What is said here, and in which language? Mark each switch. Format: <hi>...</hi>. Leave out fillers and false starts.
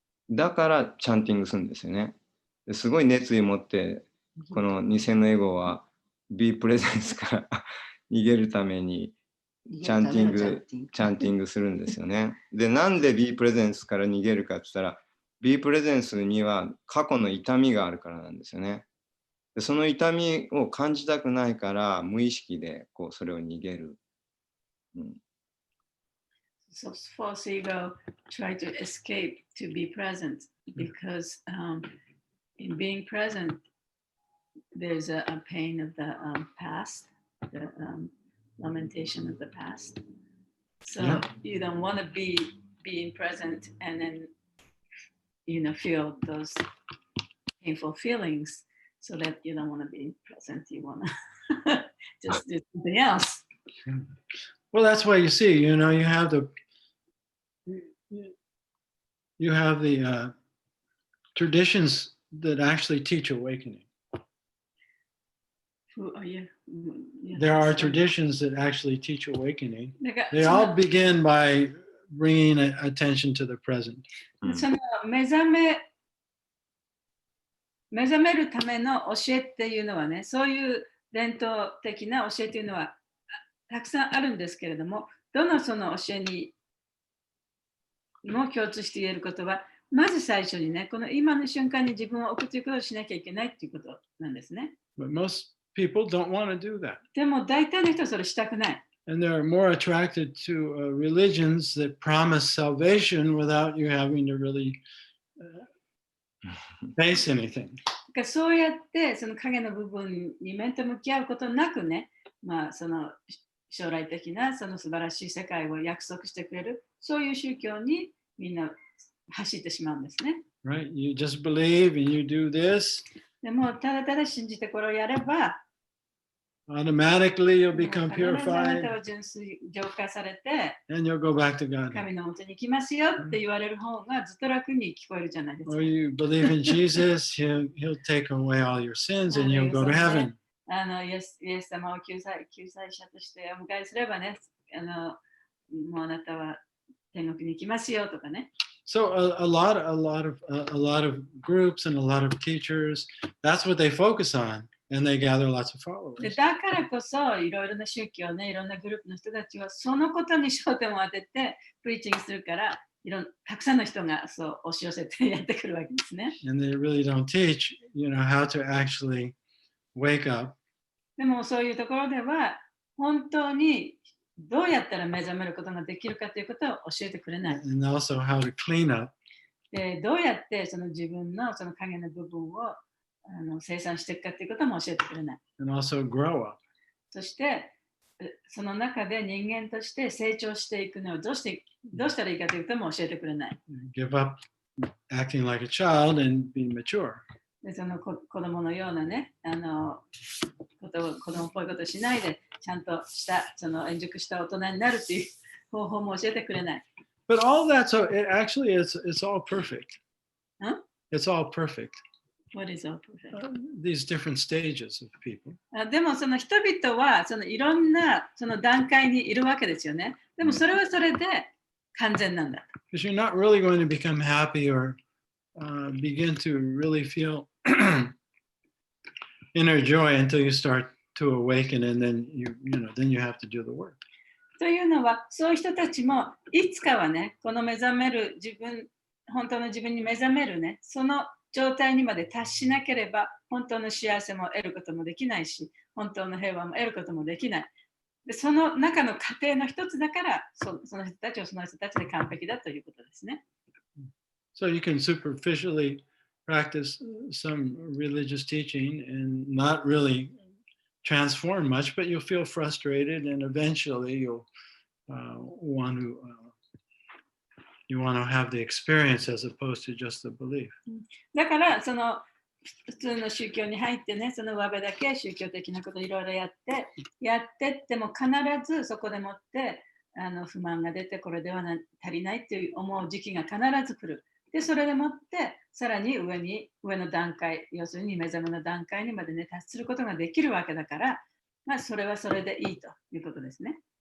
<ja>だからチャンティングするんですよね。すごい熱意を持って、この偽のエゴは</ja> <en>be presence</en> <ja>から逃げるためにチャンティングするんですよね。で、なんで</ja> <en>be presence</en> <ja>から逃げるかって言ったら、be presence には過去の痛みがあるからなんですよね。で、その痛みを感じたくないから無意識でこうそれを逃げる。</ja> <en>So false ego try to escape to be present because in being present there's a pain of the past, the lamentation of the past. So you don't want to be being present and then feel those painful feelings, so that you don't want to be present. You want to just do something else. Well, that's why you see, you have the traditions that actually teach awakening. Who are you? There are traditions that actually teach awakening. They all begin by bringing attention to the present.</en> <ja>その目覚めるための教えっていうのはね、そういう伝統的な教えというのはたくさんあるんですけれども、どのその教えにも共通して言えることは、まず最初にね、この今の瞬間に自分を置くということをしなきゃいけないっていうことなんですね。</ja> <en>But most people don't want to do that.</en> <ja>でも大体の人はそれしたくない。</ja> <en>And they're more attracted to religions that promise salvation without you having to really face anything.</en> <ja>そうやってその影の部分に面と向き合うことなくね、まあ、その将来的なその素晴らしい世界を約束してくれる、そういう宗教にみんな走ってしまうんですね。</ja> <en>Right? You just believe and you do this.</en> <ja>でもただただ信じてこれをやれば、</ja> <en>Automatically you'll</en> <ja>必ず</ja> <en>become</en> <ja>あな</ja> <en>purified</en> <ja>たは純粋浄化されて、</ja> <en>and you'll go back to God.</en> <ja>神の元に行きますよって言われる方がずっと楽に聞こえるじゃないですか。</ja> <en>Or you believe in Jesus, he'll take away all your sins and you'll go to heaven.</en> <ja>イエス様を救済者としてお迎えすればね、もうあなたは天国に行きますよとかね。</ja> <en>So a lot of groups and a lot of teachers, that's what they focus on, and they gather lots of</en> <ja>で</ja> <en>followers.</en> <ja>だからこそいろいろな宗教ね、いろんなグループの人たちはそのことに焦点を当ててプリーチングするから、たくさんの人がそう押し寄せてやってくるわけですね。</ja> <en>And they really don't teach, how to actually wake up</en> <ja>でもそういうところでは本当にどうやったら目覚めることができるかということを教えてくれない。</ja> <en>and also how to clean up</en> <ja>でどうやってその自分のその影の部分を生産していくかということも教えてくれない。</ja> <en>and also grow up.</en> <ja>そしてその中で人間として成長していくのをどうしたらいいかということも教えてくれない。</ja> <en>Give up acting like a child and be mature.</en> <ja>でその子供のようなね、子供っぽいことをしないで、ちゃんとしたその円熟した大人になるという方法も教えてくれない。</ja> <en>But all that, so it actually it's all perfect. Huh? It's all perfect. What is all perfect? These different stages of people.</en> <ja>でもその人々はそのいろんなその段階にいるわけですよね。でもそれはそれで完全なんだ。</ja> <en>Because you're not really going to become happy or begin to really feel inner joy until you start to awaken, and then then you have to do the work.</en> <ja>というのは、そういう人たちもいつかはね、この目覚める本当の自分に目覚めるね、その状態にまで達しなければ、本当の幸せも得ることもできないし、本当の平和も得ることもできない。でその中の過程の一つだから、その人たちをその人たちで完璧だということですね。</ja> <en>So you can superficially practice some religious teaching and not really transform much, but you'll feel frustrated, and eventually you'll want to have the experience as opposed to just the belief.</en> <ja>だからその普通の宗教に入ってね、その上辺だけ宗教的なこといろいろやってっても必ずそこでもって不満が出て、これでは足りないっていう思う時期が必ず来る。でそれでもってさらに上の段階、要するに目覚めの段階にまでね達することができるわけだから、まあそれはそれでいいということですね。</ja>